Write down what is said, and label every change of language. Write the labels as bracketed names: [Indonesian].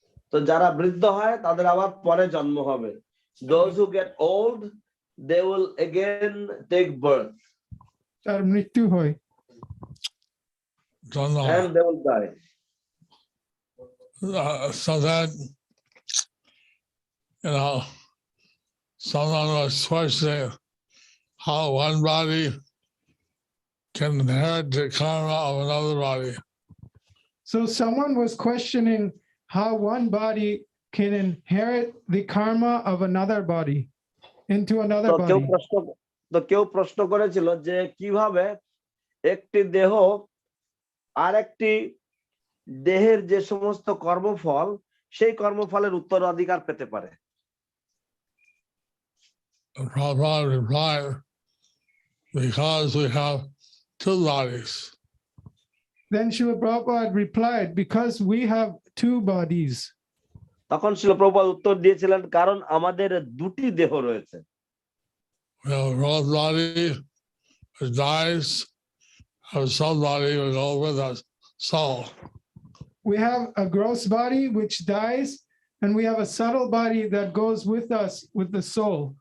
[Bangla] তো যারা বৃদ্ধ হয় তাদের আবার পরে জন্ম হবে। [English] Those who get old, they will again take birth. [Bangla] তার মৃত্যু হয়। [English] And they will die. So that, someone was questioning how one body can inherit the karma of another body. So someone was questioning how one body can inherit the karma of another body into another body. [Bangla] কেউ প্রশ্ন করেছিল যে কিভাবে একটি দেহ আরেকটি দেহের যে সমস্ত কর্মফল সেই কর্মফলের উত্তরাধিকার পেতে পারে। [English] Prabhupada replied because we have two bodies. Then Srila Prabhupada replied, because we have two bodies. [Bangla] তখন শিল প্রভুপাদ উত্তর দিয়েছিলেন, কারণ আমাদের দুটি দেহ রয়েছে। [English] We have a gross body which dies, our soul body will go with us, soul. We have a gross body which dies, and we have a subtle body that goes with us with the soul.